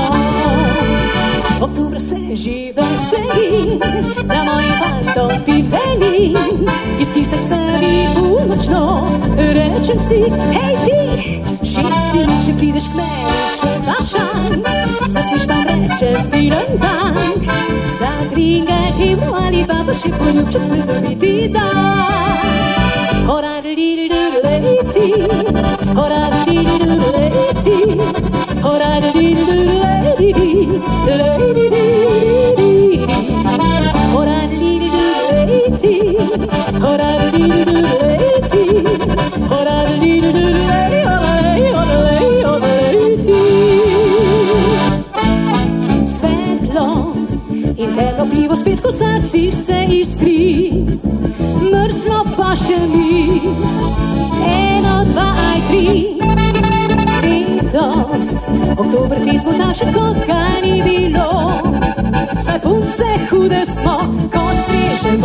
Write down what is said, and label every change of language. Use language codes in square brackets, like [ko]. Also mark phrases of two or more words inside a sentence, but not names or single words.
[sl] Oktobra se že veselim, da mojim fantom pivenim, iz tistem sebi ful močno rečem si, hej ti, šit si, če prideš k meni še za šank, z nasmiškom rečem [de] vielen dank, [sl] za tringek evro ali pa še poljubček se dobiti dan. Hora-di-di-du-du-leti, hora-di-di-du-du-leti, hora-di-di-du-du-leti, hora-di-di-du-du-leti, hora-di-di-du-du-leti, hora-di-di-du-du-leti. Svetlo in temno pivo spet ko srci se iskri, mrzlo pa še ni, eno, dva ali tri. Letos Oktoberfest bo takšen, kot ga ni bilo, saj punce hude smo, ko strežemo.